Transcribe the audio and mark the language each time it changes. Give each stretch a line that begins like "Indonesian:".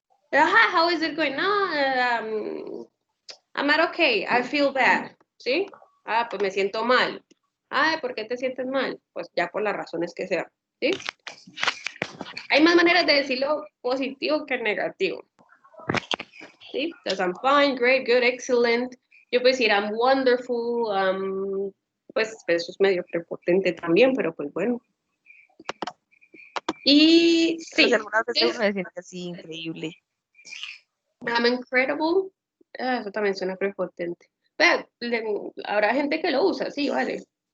English: Ajá, how is it going? No, I'm not okay. I feel bad. ¿Sí?
Spanish: Pues me siento mal. ¿Por qué te sientes mal? Pues ya por las razones que sean. ¿Sí? Hay más maneras de decirlo positivo que negativo. ¿Sí?
English: Entonces, I'm fine, great, good, excellent.
Spanish: Yo puedo decir
English: I'm wonderful.
Spanish: Pues eso es medio prepotente también, pero pues bueno. Y Pero sí, si algunas veces es- uno se siente así increíble.
English: I'm incredible.
Spanish: Eso también suena prepotente. Vea, habrá gente que lo usa, sí, vale.